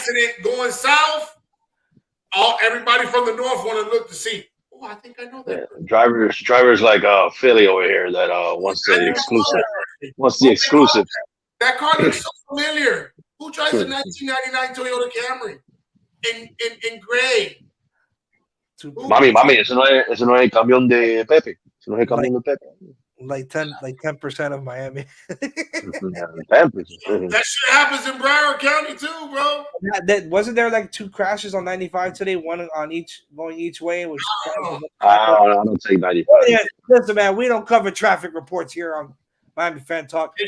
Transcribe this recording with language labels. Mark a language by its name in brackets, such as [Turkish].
[English] accident going south, everybody from the north want to look to see. Oh, I think I know that. Drivers like Philly over here that wants the exclusive. Wants the exclusive. That car looks so familiar. Who drives a 1999 Toyota Camry in gray? [Spanish] Mami, ese no es el camión de Pepe. Ese no es el camión de Pepe. [English] Like 10% of Miami. 10%. That shit happens in Broward County too, bro. Wasn't there like 2 crashes on 95 today, one on each going each way? Which I don't take 95. Yeah, listen, man, we don't cover traffic reports here on Miami Fan Talk.